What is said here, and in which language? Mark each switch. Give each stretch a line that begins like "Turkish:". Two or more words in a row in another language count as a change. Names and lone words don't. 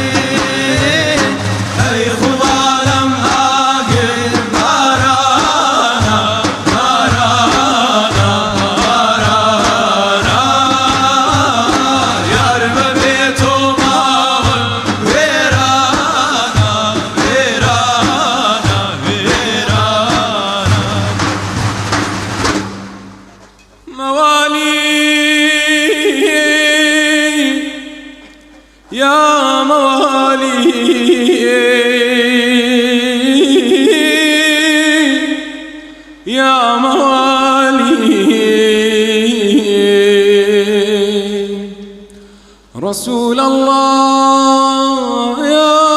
Central Kurdish: ئەی خوارم ئاگر بارانە بارانە بارانە یار بەبێ تۆ ماڵم وێرانە وێرانە وێرانە
Arabic: موالي يا موالي يا موالي رسول الله يا